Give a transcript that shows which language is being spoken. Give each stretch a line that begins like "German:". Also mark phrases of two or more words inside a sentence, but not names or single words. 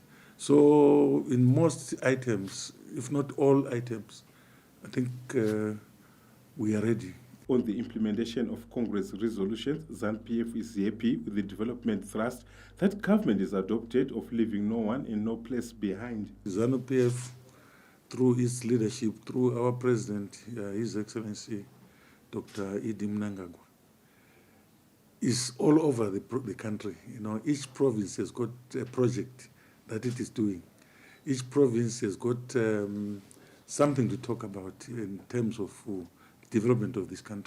English: So in most items, if not all items, I think we are ready. On the implementation of Congress resolutions, ZANU-PF is happy with the development thrust that government has adopted of leaving no one and no place behind. ZANU-PF, through its leadership, through our president, His Excellency Dr. Idi Mnangagwa, is all over the country. You know, each province has got a project that it is doing. Each province has got something to talk about in terms of development of this country.